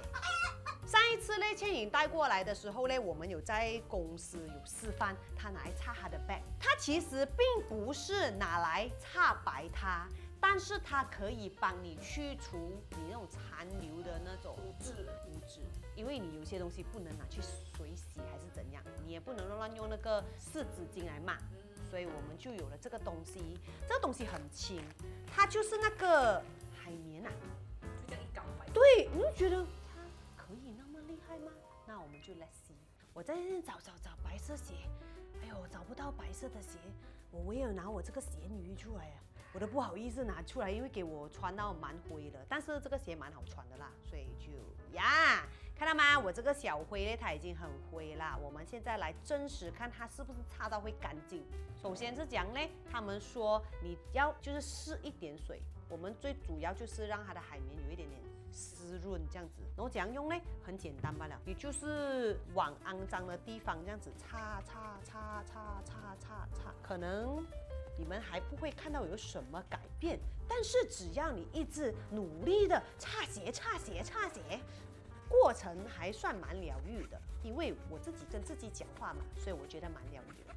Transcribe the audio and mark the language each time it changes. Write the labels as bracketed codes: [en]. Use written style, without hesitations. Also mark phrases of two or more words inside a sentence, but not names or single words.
[zh] 上一次呢，倩影帶過來的時候呢，我們有在公司有示範，他拿來擦他的 bag。它其實並不是拿來擦白它，但是它可以幫你去除你那種殘留的那種污漬。因為你有些東西不能拿去水洗還是怎樣，你也不能亂用那個濕紙巾來抹。所以我們就有了這個東西。這個東西很輕，它就是那個海綿啊，就這樣一搞白。對，你就覺得。可以那麼厲害嗎？那我們就 [en] let's see。 [zh] 我在這找白色鞋，哎呦，找不到白色的鞋，我唯有拿我這個鞋女出來啊，我都不好意思拿出來，因為給我穿到蠻灰的。但是這個鞋蠻好穿的啦，所以就呀，看到嗎？我這個小灰呢，它已經很灰啦。我們現在來真實看它是不是擦到會乾淨。首先是講呢，他們說你要就是試一點水，我們最主要就是讓它的海綿有一點點濕潤這樣子，然後怎樣用呢？很簡單罷了，你就是往骯髒的地方這樣子擦，可能你們還不會看到有什麼改變，但是只要你一直努力的擦鞋，過程還算蠻療癒的，因為我自己跟自己講話嘛，所以我覺得蠻療癒的。